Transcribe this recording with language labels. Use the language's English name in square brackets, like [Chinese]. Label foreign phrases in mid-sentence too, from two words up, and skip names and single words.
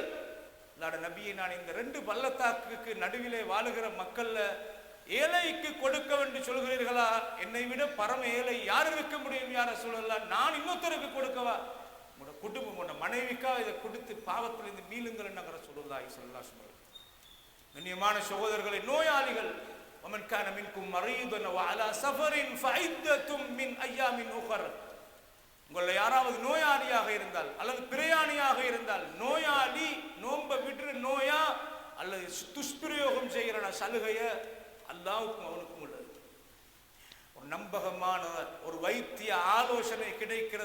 [Tamil] நபியை, நான் இந்த 2 பள்ளத்தாக்குக்கு நடுவிலே வாழுகிற மக்கள்ல ஏழைக்கு கொடுக்க என்று சொல்கிறீர்களா? என்னை விட பரம ஏழை யார் இருக்க முடியும் யார சொல்லலாம்? நான் இன்னொருத்தருக்கு கொடுக்கவா? உங்களோட குடும்பம், உங்களோட மனைவிக்கா இதை கொடுத்து பாவத்திலிருந்து மீளுங்கள் என்று சொல்லுவதாய் சொல்லலாம். கண்ணியமான சகோதரர்களை, நோயாளிகள், [Arabic] ومن كان منكم مريضا وعلى سفر فعدة من أيام أخر, [Tamil] உங்களை யாராவது நோயாளியாக இருந்தால் அல்லது பிரயாணியாக இருந்தால், நோயாளி நோன்பை விட்டு நோயா அல்லது துஷ்பிரயோகம் செய்கிற சலுகைய அல்லாஹ்வுக்கும் அவனுக்கும் உள்ளது. ஒரு நம்பகமான ஒரு வைத்திய ஆலோசனை கிடைக்கிறது.